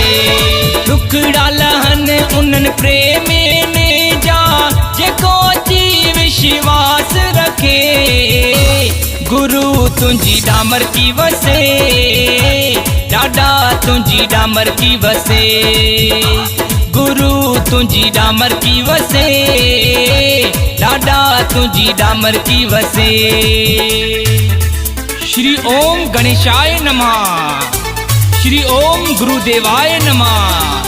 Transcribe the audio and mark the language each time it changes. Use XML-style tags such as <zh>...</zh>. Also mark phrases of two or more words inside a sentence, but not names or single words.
<sd>दुखड़ा लहन उन्हनि प्रेमियुनि जा, जेको अची विश्वास रखे। गुरु तुंहिंजी डामर की वसे, ॾाॾा तुंहिंजी डामर की वसे। गुरु तुंहिंजी डामर की वसे, ॾाॾा तुंहिंजी डामर की वसे।</sd> <sa>श्री ओम गणेशाय नमः, श्री ओम गुरुदेवाय नमः।</sa>